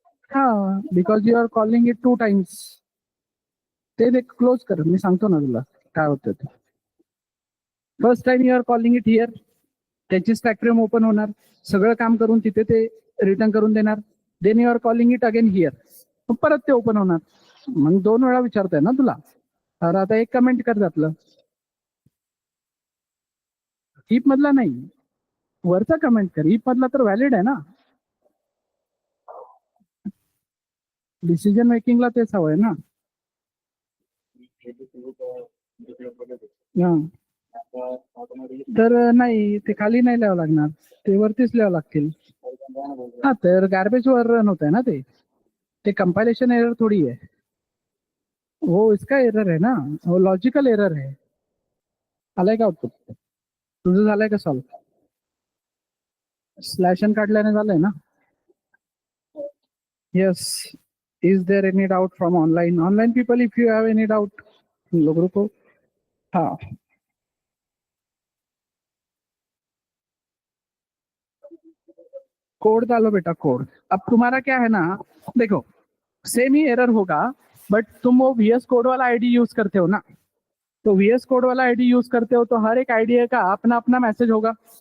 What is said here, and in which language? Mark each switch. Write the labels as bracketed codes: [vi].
[en] हाँ, because you are calling it 2 times. [mr] ते देख क्लोज कर, मी सांगतो ना तुला काय होतं ते। [en] first time you are calling it here, [mr] त्याची स्टॅक फ्रेम ओपन होणार, सगळं काम करून तिथे ते रिटर्न करून देणार, [en] then you are calling it again here, [mr] परत ते ओपन होणार, मग 2 वेळा विचारतोय ना तुला। तर आता एक कमेंट कर त्यातलं, ईप मधला नाही, वरचा कमेंट कर, ईप मधला तर व्हॅलिड आहे ना, डिसिजन मेकिंगला तेच हवंय ना। हा, तर नाही, ते खाली नाही लिहावं लागणार, ते वरतीच लिहावं लागतील। [hi] हा, तर गार्बेज वर रन होत है ना ते कंपाइलेशन एरर थोड़ी है, वो इसका एरर है ना, वो लॉजिकल एरर है। [mr] आलाय का आउटपुट, तुझं झालंय का सॉल्व, स्लॅश एन काढल्याने झालंय ना। [en] yes, is there any doubt from online, online people, if you have any doubt [hi] तुम लोग रुको। [en] हाँ, [hi] कोड डालो बेटा, कोड। अब तुम्हारा क्या है ना, देखो सेम ही एरर होगा, बट तुम वो VS कोड वाला आईडी यूज करते हो ना, तो VS कोड वाला आईडी यूज करते हो तो हर एक आईडी का अपना अपना मैसेज होगा।